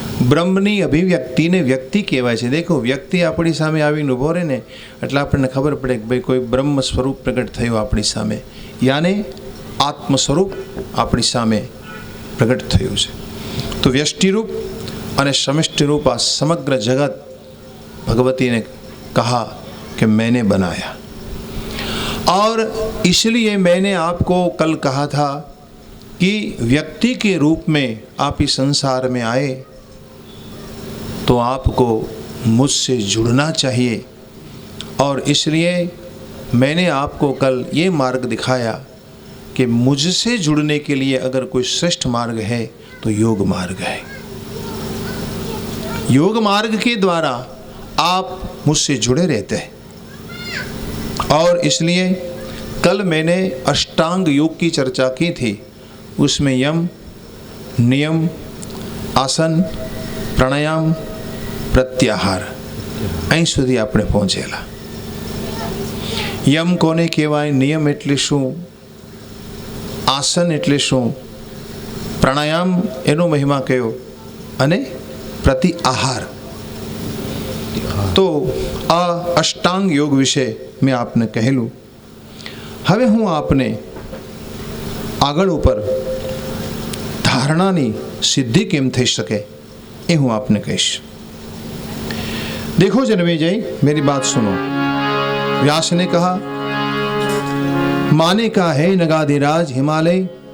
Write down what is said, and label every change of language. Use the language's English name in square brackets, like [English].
[Gujarati] બ્રહ્મની અભિવ્યક્તિને વ્યક્તિ કહેવાય છે. દેખો, વ્યક્તિ આપણી સામે આવીને ઊભો રહે ને એટલે આપણને ખબર પડે કે ભાઈ કોઈ બ્રહ્મ સ્વરૂપ પ્રગટ થયો આપણી સામે, યાને આત્મ સ્વરૂપ આપણી સામે પ્રગટ થયું છે. તો વ્યષ્ટિરૂપ અને સમષ્ટિરૂપ આ સમગ્ર જગત [Hindi] भगवती ने कहा कि मैंने बनाया, और इसलिए मैंने आपको कल कहा था कि व्यक्ति के रूप में आप इस संसार में आए तो आपको मुझसे जुड़ना चाहिए, और इसलिए मैंने आपको कल ये मार्ग दिखाया कि मुझसे जुड़ने के लिए अगर कोई श्रेष्ठ मार्ग है तो योग मार्ग है. योग मार्ग के द्वारा आप मुझसे जुड़े रहते हैं, और इसलिए कल मैंने अष्टांग योग की चर्चा की थी. उसमें यम, नियम, आसन, प्राणायाम, प्रत्याहार [Gujarati] અહીં સુધી આપણે પહોંચેલા. યમ કોને કહેવાય, નિયમ એટલે શું, આસન એટલે શું, પ્રાણાયામ એનો મહિમા કયો, અને પ્રત્યાહાર. તો આ અષ્ટાંગ યોગ વિશે મેં આપને કહેલું. હવે હું આપને આગળ ઉપર ધારણાની સિદ્ધિ કેમ થઈ શકે એ હું આપને કહીશ. [Hindi] देखो जन्मेजय, मेरी बात सुनो. व्यास ने कहा, माने का है नगाधिराज हिमालय.